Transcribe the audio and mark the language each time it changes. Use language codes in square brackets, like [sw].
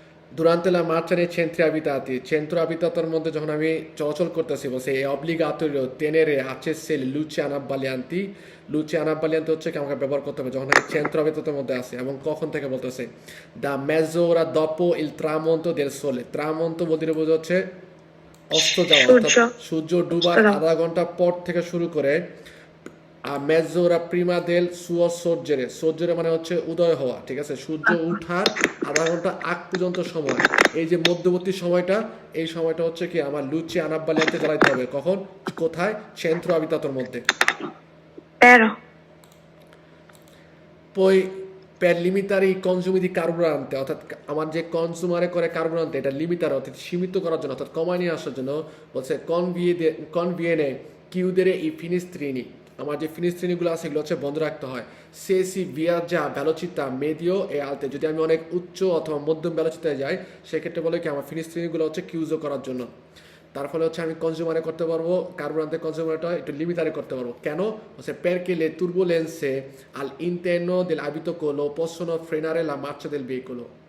[it] durante la marcia nei centri abitati, [bn] centro abitator মধ্যে যখন আমি চলাচল করতেছি বলছে [it] è obbligatorio tenere accesse le luci anabbaglianti, [bn] luci anabbaglianti হচ্ছে কি আমাকে ব্যবহার করতে হবে যখন আমি centro abitator মধ্যে আছি এবং কখন থেকে বলতেছে [it] da mezz'ora dopo il tramonto del sole, [bn] tramonto বলতে বোঝাচ্ছে অস্ত যাওয়া অর্থাৎ সূর্য সূর্য অস্ত ডুবার যাওয়া। আধা ঘন্টা পর থেকে শুরু করে [it] mezz'ora prima del suo sorgere, [bn] sorgere মানে হচ্ছে উদয় হওয়া, ঠিক আছে, সূর্য উঠার আধা ঘন্টা আগ পর্যন্ত সময়, এই যে মধ্যবর্তী সময়টা, এই সময়টা হচ্ছে কি আমার লুচি আনাব্বালিয়াতে জ্বালাইতে হবে, কখন, কোথায়, centro abitator মধ্যে। [it] Vero. Poi per limitare i consumi di carburante, [bn] অর্থাৎ আমার যে কনজিউমারে করে কার্বুরেন্ট এটা লিমিটার অর্থাৎ সীমিত করার জন্য অর্থাৎ কমায় নিয়ে আসার জন্য বলছে [it] conviene chiudere i finestrini, [bn] আমার যে ফিনিস্ট্রিনিগুলো আছে এগুলো হচ্ছে বন্ধ রাখতে হয়। সে C [it] viaggia a velocità medio e alte, [bn] যদি আমি অনেক উচ্চ অথবা মধ্যম ভেলোসিটিতে যাই সেক্ষেত্রে বলে কি আমার ফিনিস্ট্রিনিগুলো হচ্ছে কিউজও করার জন্য, তার ফলে হচ্ছে আমি কনজিউমারে করতে পারবো কার্বোরেন্টের কনজিউমারটা একটু লিমিটারে করতে পারবো। কেন হচ্ছে [it] perché le turbulenze all'interno dell'abitacolo possono frenare la marcia del veicolo,